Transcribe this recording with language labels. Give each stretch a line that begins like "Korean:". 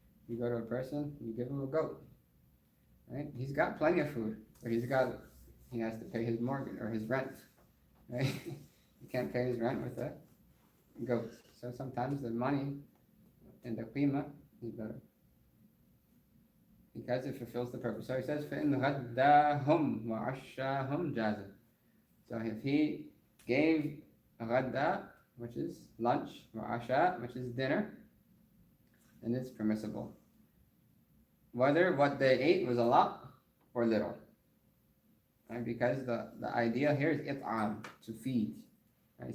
English: You go to a person, you give him a goat, right? He's got plenty of food, but he has to pay his mortgage or his rent, right? He can't pay his rent with a goat. So sometimes the money and the qima is better because it fulfills the purpose. So he says,
Arabic: فَإِنْ غَدَّاهُمْ وَعَشَّاهُمْ جَازًا.
English: So if he gave غَدَّا, which is lunch, وَعَشَّا, which is dinner, then it's permissible. Whether what they ate was a lot or little. Right? Because the idea here is it'am, to feed. Right?